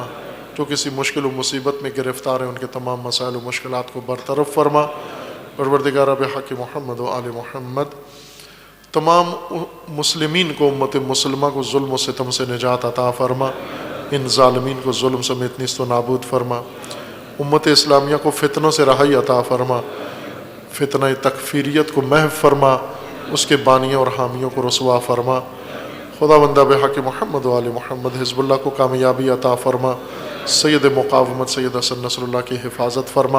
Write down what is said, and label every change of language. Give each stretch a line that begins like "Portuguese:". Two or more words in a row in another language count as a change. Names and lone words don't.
Urdu: جو کسی مشکل و مصیبت میں گرفتار ہیں ان کے تمام مسائل و مشکلات کو برطرف فرما. پروردگارہ
Arabic: بحق محمد و آل محمد
Urdu: تمام مسلمین کو، امت مسلمہ کو ظلم و ستم سے نجات عطا فرما. ان ظالمین کو ظلم سمیت نیست و نابود فرما. امت اسلامیہ کو فتنوں سے رہائی عطا فرما. فتنہ تکفیریت کو محو فرما، اس کے بانیوں اور حامیوں کو رسوا فرما. خدا بندہ
Arabic: بحق محمد و آل محمد
Urdu: حزب اللہ کو کامیابی عطا فرما. سید مقاومت سید حسن نصر اللہ کی حفاظت فرما.